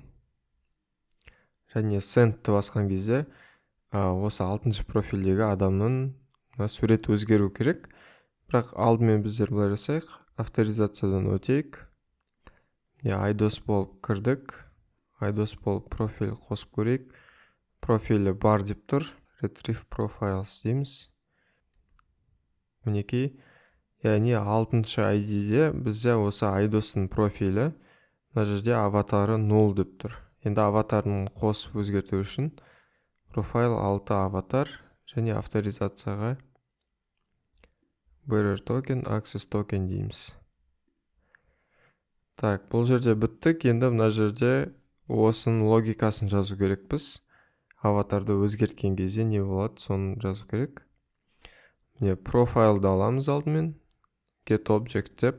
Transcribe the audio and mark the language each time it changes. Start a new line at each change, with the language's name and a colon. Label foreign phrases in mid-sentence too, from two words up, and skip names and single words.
Kazakh: Және send'ті басқан кезде осы 6-шы профилдегі адамның сурет өзгеру керек. Бірақ алдымен біздер былай жасайық, авторизациядан өтейік. iDOS болып кірдік. iDOS болып профиль қосып көрейік. Профилі бар деп тұр.
English: Retrieve profiles
Kazakh: дейміз. Мінекей, яғни 6-шы ID-де бізде осы iDOS-ның профилі, мына жерде аватары 0 деп тұр. Енді аватарын қосып өзгерту үшін профайл 6 аватар және авторизацияға
English: bearer token, access token
Kazakh: дейміз. Так, бұл жерде біттік. Енді мына жерде осының логикасын жазу керекпіз. Аватарды өзгерткен кезде не болады, соны жазу керек. Міне профайлды аламыз алдымен,
English: get object
Kazakh: деп.